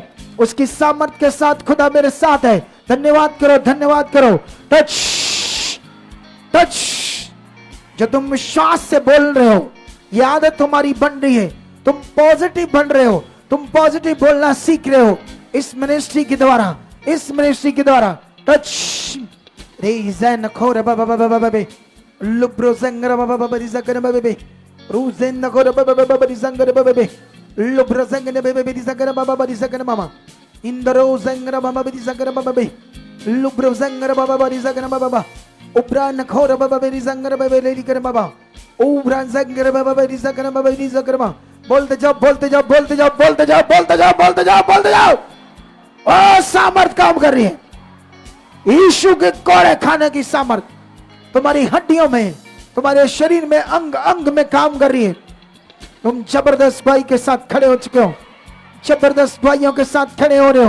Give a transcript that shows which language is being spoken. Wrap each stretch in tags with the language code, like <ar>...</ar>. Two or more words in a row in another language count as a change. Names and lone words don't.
<hi>उसकी सामर्थ के साथ खुदा मेरे साथ है। धन्यवाद करो, धन्यवाद करो। टच टच। जो तुम विश्वास से बोल रहे हो, ये आदत तुम्हारी बन रही है, तुम पॉजिटिव बन रहे हो, तुम पॉजिटिव बोलना सीख रहे हो इस मिनिस्ट्री के द्वारा, इस मिनिस्ट्री के द्वारा। टच रेज़न खोर बाबा बाबा बाबा लुब्रो संगर बाबा बाबा रिज़कर बाबा बे रूज़न खोर बाबा बाबा रिज़कर बाबा बे लुब्रो संगर बाबा रिज़कर बाबा बाबा रिज़कर मामा इंदरो संगर बाबा रिज़कर बाबा बे लुब्रो संगर बाबा रिज़कर बाबा उपरा नखोर बाबा रिज़कर बाबा लेकर बाबा उपरा संगर बाबा रिज़कर बाबा रिज़कर मामा। बोलते जाओ, बोलते जाओ, बोलते जाओ, बोलते जाओ, बोलते जाओ, बोलते जाओ, बोलते जाओ। ओ सामर्थ काम कर रही है, यीशु के कोड़े खाने की सामर्थ तुम्हारी हड्डियों में, तुम्हारे शरीर में, अंग अंग में काम कर रही है। तुम जबरदस्त भाई के साथ खड़े हो चुके हो, जबरदस्त भाइयों के साथ खड़े हो रहे हो।</hi>